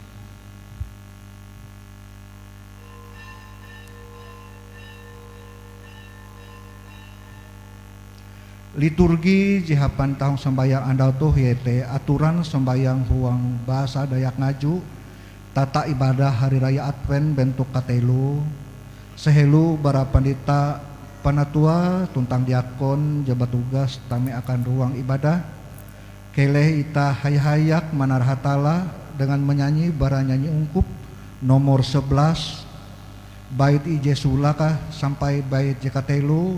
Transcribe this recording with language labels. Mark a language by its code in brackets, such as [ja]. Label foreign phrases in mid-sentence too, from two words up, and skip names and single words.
[nij] Liturgi jihapan tahun sembayang andau tuh yaitu aturan sembayang huang bahasa Dayak Ngaju, [id] tata ibadah hari raya Advent [nij] bentuk katelu, sehelu bara pandita panatua tuntang diakon jabat tugas tami akan ruang ibadah. Keleh ita hayak manarhatala [id] dengan menyanyi [nij] bara nyanyi ungkup nomor 11 bait ije sulaka sampai bait jekatelu.